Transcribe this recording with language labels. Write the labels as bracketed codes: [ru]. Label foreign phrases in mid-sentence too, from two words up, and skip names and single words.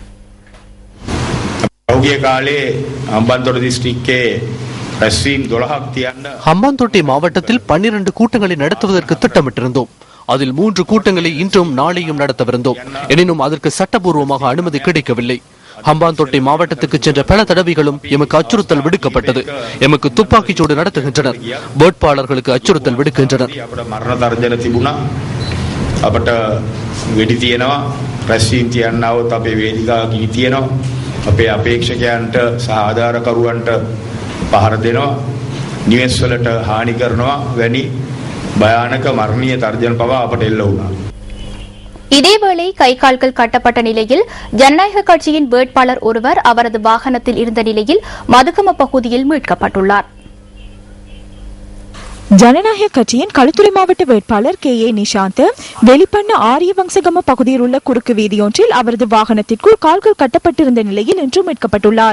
[ta] ஹம்பாந்தோட்டை மாவட்டத்தில் 12 கூட்டங்களை நடத்துவதற்கு திட்டமிட்டிருந்தோம். அதில் 3 கூட்டங்களை இன்றும் நாளையும் நடத்தவிருந்தோம். எனினும் அதற்கு சட்டபூர்வமாக அனுமதி கிடைக்கவில்லை. ஹம்பாந்தோட்டை மாவட்டத்துக்கு சென்ற பல தடவைகளும் எமக்கு அச்சுறுத்தல் விடுக்கப்பட்டது. எமக்கு துப்பாக்கிச் சூடு நடத்துகின்றனர், வேட்பாளர்களுக்கு அச்சுறுத்தல் விடுக்கின்றனர். [si] අපේ අපේක්ෂකයන්ට සහ ආධාරකරුවන්ට පහර දෙනවා, නිවෙස් වලට හානි කරනවා වැනි භයානක මරණීය තර්ජන පවා අපට එල්ල වුණා. [ta] இதேவேளை கைகால்கள் கட்டப்பட்ட நிலையில் ஜனநாயக கட்சியின் வேட்பாளர் ஒருவர் அவரது வாகனத்தில் இருந்த நிலையில் மதுகம பகுதியில் மீட்கப்பட்டுள்ளார். ஜனநாயக கட்சியின் களுத்துறை மாவட்ட வேட்பாளர் KA நிஷாந்த் வெளிப்பண்ண ஆரியவம்சகம பகுதியில் உள்ள குறுக்கு வீதியொன்றில் அவரது வாகனத்திற்குள் கால்கள் கட்டப்பட்டிருந்த நிலையில் இன்று மீட்கப்பட்டுள்ளார்.